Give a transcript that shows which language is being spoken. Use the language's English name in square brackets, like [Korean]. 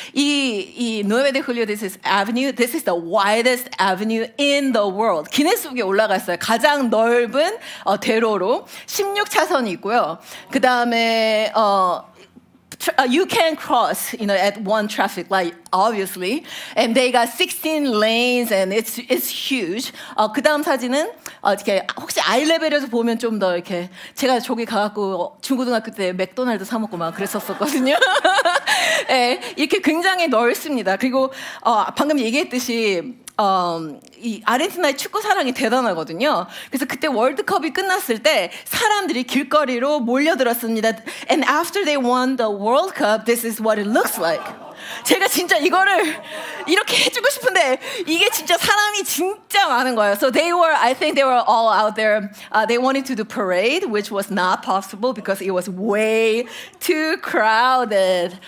[Korean] 이 누에베 데 훌리오 this is avenue. [English] This is the widest avenue in the world. [Korean] 기네스북에 올라갔어요. 가장 넓은 대로로 16차선이 있고요. [English] 그 다음에 you can cross, at one traffic light, obviously, and they got 16 lanes, and it's huge. [Korean] 그 다음 사진은 이렇게 혹시 아이레벨에서 보면 좀 더 이렇게 제가 저기 가갖고 중고등학교 때 맥도날드 사 먹고 막 그랬었거든요. 네, 이렇게 굉장히 넓습니다. 그리고 방금 얘기했듯이. 이 아르헨티나의 축구 사랑이 대단하거든요. 그래서 그때 월드컵이 끝났을 때 사람들이 길거리로 몰려들었습니다. [English] And after they won the World Cup, this is what it looks like. [Korean] 제가 진짜 이거를 이렇게 해주고 싶은데 이게 진짜 사람이 진짜 많은 거예요. [English] So I think they were all out there. They wanted to do parade, which was not possible because it was way too crowded.